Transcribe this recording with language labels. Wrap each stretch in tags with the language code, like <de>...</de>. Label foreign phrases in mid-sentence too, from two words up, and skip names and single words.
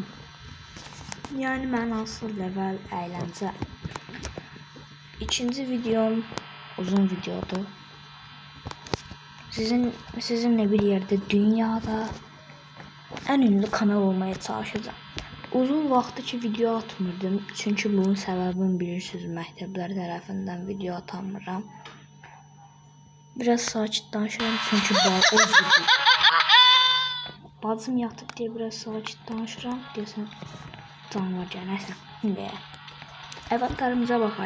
<tr>Yani ben asıl level eğlence. İkinci videom uzun videodu. Sizinle bir yerde dünyada en ünlü kanal olmaya çalışacağım.</tr> <az>Uzun vaxtdır ki video atmırdım. Çünkü bunun səbəbini bilirsiniz, məktəblər tərəfindən video atamıram. Biraz sakit danışıram çünkü bacım yatıb diye biraz sakit danışıram. Deyəsən canavar gəlməsin. İndi avatarımıza baxay.</az>